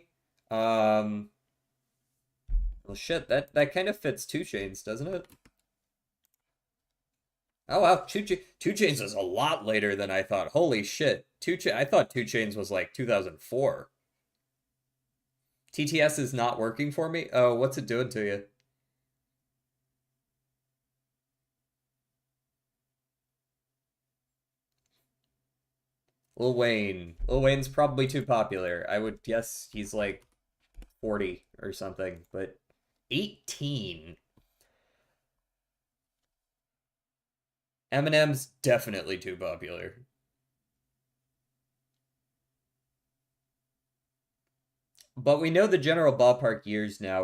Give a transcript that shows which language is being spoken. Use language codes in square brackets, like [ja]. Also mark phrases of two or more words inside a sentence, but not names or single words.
[en] Well, shit, that kind of fits 2 Chainz, doesn't it? Oh wow, 2 Chainz is a lot later than I thought. Holy shit, I thought 2 Chainz was like 2004. TTS is not working for me. Oh, what's it doing to you? Lil Wayne. Lil Wayne's probably too popular. I would guess he's like 40 or something, but 18. Eminem's definitely too popular. But we know the general ballpark years now.